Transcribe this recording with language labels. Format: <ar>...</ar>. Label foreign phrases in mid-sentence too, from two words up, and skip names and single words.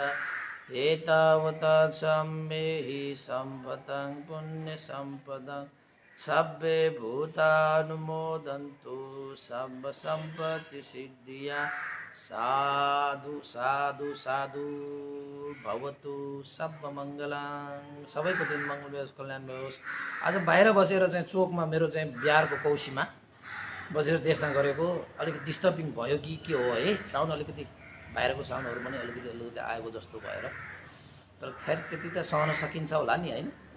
<pi>एतावता सम्मेहि सम्भतं पुण्यसम्पदं सब्बे भूतानुमोदन्तु सम्भ सम्पत्तिसिद्धिया। साधु साधु साधु। भवतु सब मङ्गलङ।</pi> <ne>सबैको दिन मङ्गल होस्, कल्याण होस्। आज बाहिर बसेर चाहिँ चोकमा मेरो चाहिँ बिहारको कौसीमा बसेर देशमा गरेको अलिकति डिस्टर्बिङ भयो कि के हो है। साउन्ड अलिकति बाहिरको साउन्डहरू पनि अलिकति आएको जस्तो भएर, तर खैर त्यति त सहन सकिन्छ होला नि होइन।</ne>